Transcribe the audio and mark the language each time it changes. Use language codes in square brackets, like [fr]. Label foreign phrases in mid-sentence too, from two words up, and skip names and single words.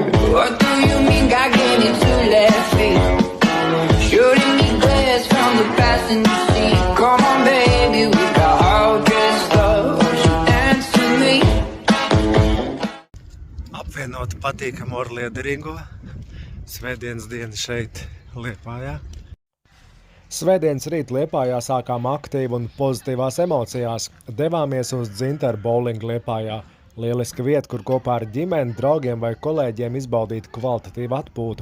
[en] What do you mean got getting to left feet? Shooting me glass from the passenger seat. Come on baby, we got all dressed up. Won't you dance with me? [lv] Apvienot patīkamu ar liederīgo. Svētdienas diena šeit Liepājā. Svētdienas rīt Liepājā sākām aktīvi un pozitīvās emocijās. Devāmies uz Dzintaru bowlingu Liepājā. Lieliska vieta, kur kopā ar ģimeni, draugiem vai kolēģiem izbaudīt kvalitatīvu atpūtu.